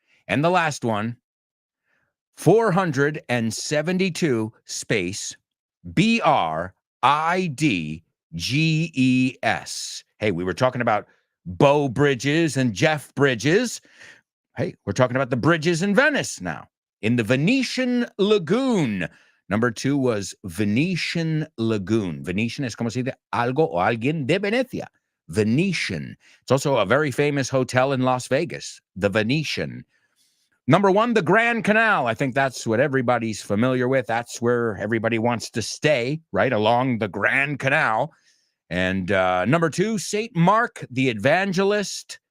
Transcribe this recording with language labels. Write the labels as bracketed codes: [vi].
[en] And the last one, 472 space BRIDGES. Hey, we were talking about Beau Bridges and Jeff Bridges. Hey, we're talking about the bridges in Venice now, in the Venetian Lagoon. Number 2 was Venetian Lagoon. [es] Venetian es como si de algo o alguien de Venecia. [en] Venetian. It's also a very famous hotel in Las Vegas, the Venetian. Number 1, the Grand Canal. I think that's what everybody's familiar with. That's where everybody wants to stay, right, along the Grand Canal. And number 2, St. Mark the Evangelist.